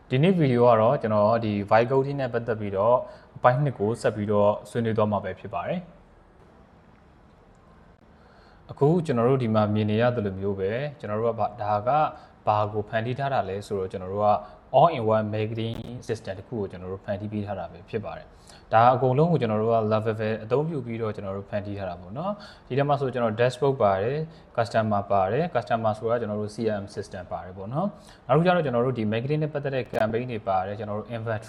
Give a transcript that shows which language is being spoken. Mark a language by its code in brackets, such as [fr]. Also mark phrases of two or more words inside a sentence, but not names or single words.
[my] ဒီနေ့ဗီဒီယိုကတော့ကျွန်တော်ဒီ [en] Vibe coding [my] နဲ့ပတ်သက်ပြီးတော့အပိုင်း2ကိုဆက်ပြီးတော့ဆွေးနွေးသွားမှာပဲဖြစ်ပါတယ်အခုကျွန်တော်တို့ဒီမှာမြင်နေရတယ်လို့မျိုးပဲကျွန်တော်တို့ကဒါကဘာကိုဖန်တီးထားတာလဲဆိုတော့ကျွန်တော်တို့က [en] all in one marketing system [my] တခုကိုကျွန်တော်တို့ဖန်တီးပေးထားတာပဲဖြစ်ပါတယ်ဒါအကုန်လုံးကိုကျွန်တော်တို့က level အသုံးပြုပြီးတော့ကျွန်တော်တို့ဖန်တီးထားတာပေါ့နော်ဒီထဲမှာဆိုကျွန်တော် dashboard ပါတယ် customer ပါတယ် customer ဆိုတာကျွန်တော်တို့ [en] CRM system [my] ပါတယ်ပေါ့နော်နောက်တစ်ခုကျတော့ကျွန်တော်တို့ဒီ marketing နဲ့ပတ်သက်တဲ့ campaign တွေပါတယ်ကျွန်တော်တို့ inventory